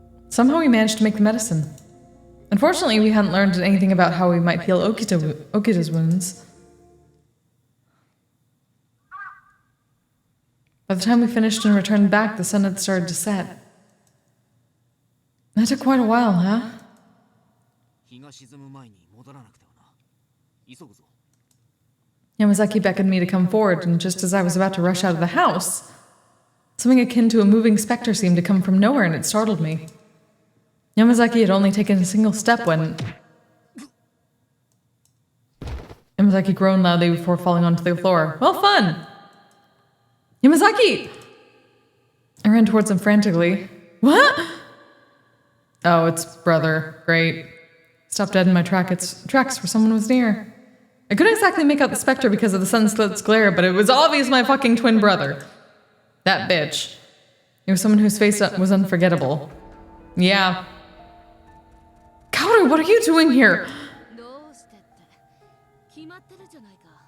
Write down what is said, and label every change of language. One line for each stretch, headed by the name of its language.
English: Somehow we managed to make the medicine. Unfortunately, we hadn't learned anything about how we might heal Okita's wounds. By the time we finished and returned back, the sun had started to set. That took quite a while, huh?
Japanese: 日が沈む前に戻らなくてはな。急ぐぞ。
English: Yamazaki beckoned me to come forward, and just as I was about to rush out of the house, something akin to a moving specter seemed to come from nowhere, and it startled me. Yamazaki had only taken a single step when... Yamazaki groaned loudly before falling onto the floor. Well, fun! Yamazaki! I ran towards him frantically. What? Oh, it's brother. Great. Stopped dead in my tracks where someone was near. I couldn't exactly make out the specter because of the sunset's glare, but it was obvious my fucking twin brother. That bitch. It was someone whose face was unforgettable. Yeah. Kaoru, what are you doing here?
Japanese: どうしてって決まってるじゃないか。